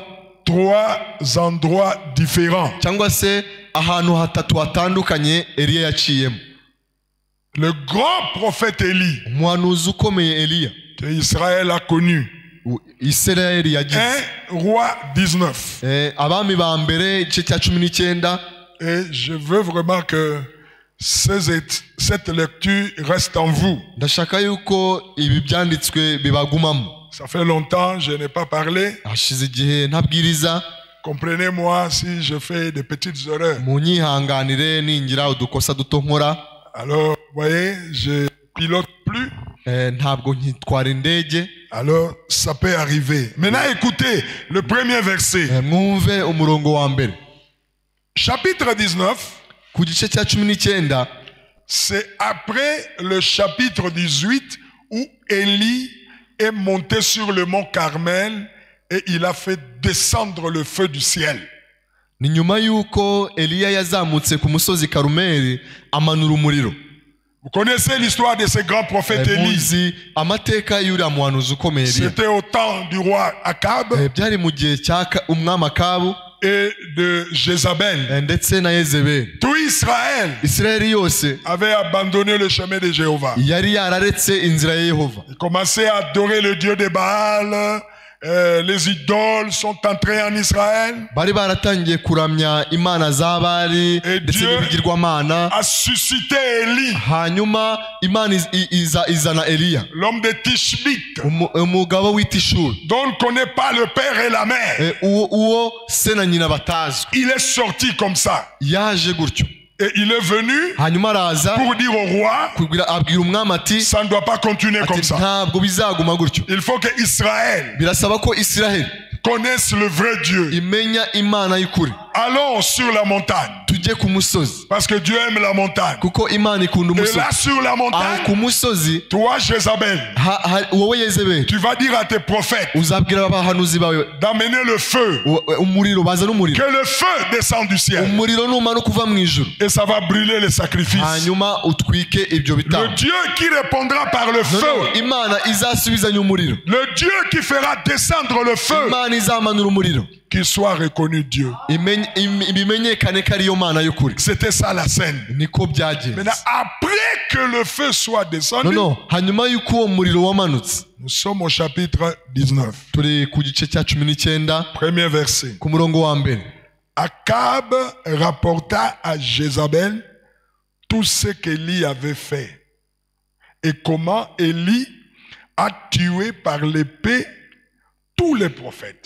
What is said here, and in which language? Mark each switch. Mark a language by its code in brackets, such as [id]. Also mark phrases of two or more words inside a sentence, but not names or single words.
[fr] 3 endroits différents. [rw] Cyangwa se ahantu hatatu hatandukanye Eliya yaciyemo. [fr] Le grand prophète Élie, [rw] umuhanuzi ukomeye Eliya, [fr] que Israël a connu. [rw] Israël yagize. [fr] 1 Roi 19. [rw] Abami ba mbere igice cya 19. [fr] Et je veux vraiment que cette lecture reste en vous. [rw] Ndashaka yuko ibi byanditswe bibagumamo. [fr] Ça fait longtemps, je n'ai pas parlé. [rw] Hashize igihe ntabwiriza. [fr] Comprenez-moi si je fais des petites erreurs. [rw] Munyihanganire ningira udukosa duto nkora. [fr] Alors, vous voyez, je pilote plus. [rw] Ntabwo nkitwara indege. [fr] Alors, ça peut arriver. Maintenant, écoutez le premier verset. [rw] Mwumve umurongo wa mbere. [fr] Chapitre 19. [rw] Ku gice cya 19. [fr] C'est après le chapitre 18 où Élie est monté sur le mont Carmel et il a fait descendre le feu du ciel. [rw] Ni nyuma yuko Eliya yazamutse ku musozi Karumeli amanura umuriro. [fr] Vous connaissez l'histoire de ce grand prophète Élie. [rw] Amateka y'uriya muhanuzi ukomeye Eliya. [fr] C'était au temps du roi Akab. [rw] Byari mu gihe cya umwami Akabu [fr] et de Jézabel. [rw] Ndetse na Yezebeli. [fr] Tout Israël avait abandonné le chemin de Jéhovah. [rw] Yari yararetse inzira ya Yehova. [fr] Il commençait à adorer le dieu de Baal. Les idoles sont entrées en Israël. [rw] Bari baratangiye kuramya imana za Bali ndetse n'ibigirwamana. [fr] A suscité Élie. [rw] Hanyuma Imana izana Eliya. [fr] L'homme de Tishbite. [rw] Umugabo w'Itishuri. [fr] Dont on ne connaît pas le père et la mère. [rw] Uwo se na nyina batazwi. [fr] Il est sorti comme ça. [rw] Yaje gutyo. [fr] Et il est venu pour dire au roi, ça ne doit pas continuer comme ça. Il faut que Israël connaisse le vrai Dieu. Allons sur la montagne. [rw] tujye ku musozi [fr] Parce que Dieu aime la montagne. [rw] kuko Imana ikunda [fr] Et [rw] umusozi. [fr] là sur la [rw] Aho [fr] montagne, [rw] ku musozi [fr] toi Jézabel, [rw] wowe Yezebeli [fr] tu vas dire à tes prophètes [rw] uzabwira abahanuzi bawe [fr] d'amener le feu. [rw] umuriro, bazana umuriro, [fr] Que le feu descende du ciel. [rw] umuriro numanuka uva mu ijuru, [fr] Et ça va brûler les sacrifices. [rw] hanyuma utwike ibyo [fr] Le [rw] bitambo. [fr] Dieu qui répondra par le feu. [rw] Noneho Imana izasubizanya umuriro, [fr] Le Dieu qui fera descendre le feu. [rw] Imana izamanura umuriro, [fr] Qu'il soit reconnu Dieu. [rw] bimenyekane ko ariyo Mana y'ukuri. [fr] C'était ça la scène. [rw] Niko byagenze. [fr] Maintenant, après que le feu soit descendu, [rw] hanyuma y'uko uwo muriro wamanutse, [fr] nous sommes au chapitre 19. [rw] turi ku gice cya 19 [fr] Premier verset. [rw] ku murongo wa mbere. [fr] Akab rapporta à Jézabel tout ce qu'Élie avait fait et comment Élie a tué par l'épée tous les prophètes.